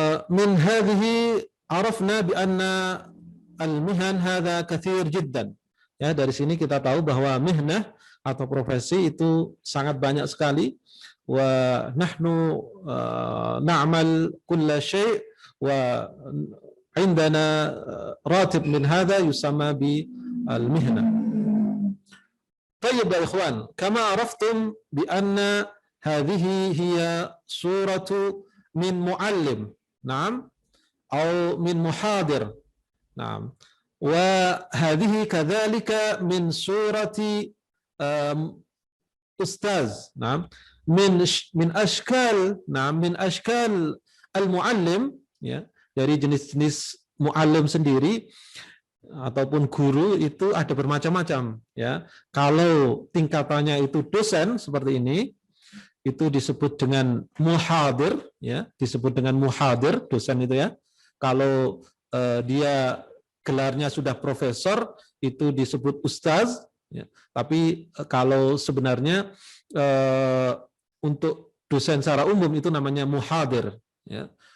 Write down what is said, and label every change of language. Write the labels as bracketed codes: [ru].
[ar] من هذه عرفنا بأن المهن هذا كثير جدا. [id] Ya, dari sini kita tahu bahwa mihnah atau profesi itu sangat banyak sekali. [ar] ونحن نعمل كل شيء وعندنا راتب من هذا يسمى بالمهنة. طيب يا إخوان، كما عرفتم بأن هذه هي صورة من معلم، نعم، أو من محاضر، نعم، وهذه كذلك من صورة أستاذ، نعم، من أشكال المعلم, [id] ya, dari jenis-jenis muallim sendiri ataupun guru itu ada bermacam-macam, ya. Kalau tingkatannya itu dosen seperti ini, itu disebut dengan muhadir, ya, disebut dengan muhadir, dosen itu, ya. Kalau dia gelarnya sudah profesor, itu disebut ustaz, ya. Tapi kalau sebenarnya untuk dosen secara umum itu namanya muhadir, ya.